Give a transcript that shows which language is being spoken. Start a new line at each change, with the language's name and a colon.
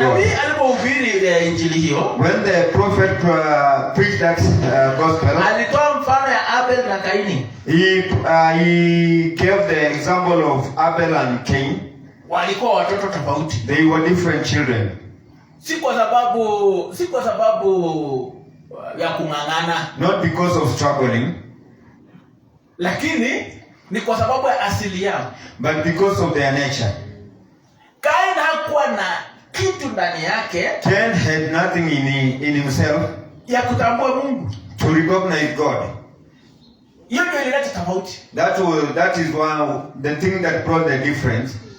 Swahili: Nabii alipohubiri ile injili hiyo,
English: When the prophet preached that gospel,
Swahili: alitoa mfano ya Abel na Kaini.
English: he gave the example of Abel and Cain.
Swahili: Walikuwa watoto tofauti.
English: They were different children.
Swahili: Si kwa sababu ya kung'ang'ana,
English: Not because of struggling,
Swahili: lakini ni kwa sababu ya asili yao.
English: but because of their nature.
Swahili: Kain hakuwa na kitu ndani yake
English: Cain had nothing in himself
Swahili: ya kutambua Mungu.
English: to recognize God.
Swahili: Hiyo ndio ilileta tofauti.
English: That is the thing that brought the difference.